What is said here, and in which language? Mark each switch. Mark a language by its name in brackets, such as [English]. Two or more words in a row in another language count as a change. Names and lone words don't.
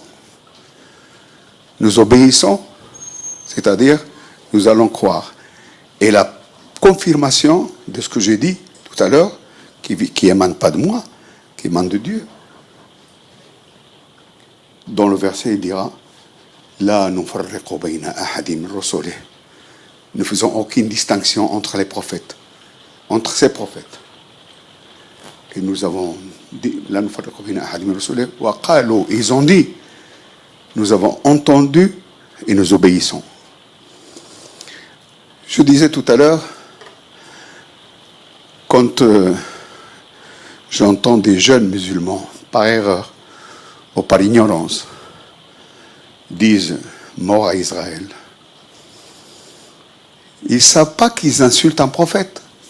[French] Nous obéissons, c'est-à-dire, nous allons croire. Et la confirmation de ce que j'ai dit tout à l'heure, qui émane pas de moi, qui émane de Dieu. Dans le verset, il dira, [Arabic] لا نفرق بين أحد من رسله. [French] Nous ne faisons aucune distinction entre les prophètes, entre ces prophètes. Et nous avons dit, [Arabic] لا نفرق بين أحد من رسله وقالوا, [French] ils ont dit, nous avons entendu et nous obéissons. Je disais tout à l'heure, quand j'entends des jeunes musulmans, par erreur ou par ignorance, disent mort à Israël, ils ne savent pas qu'ils insultent un prophète.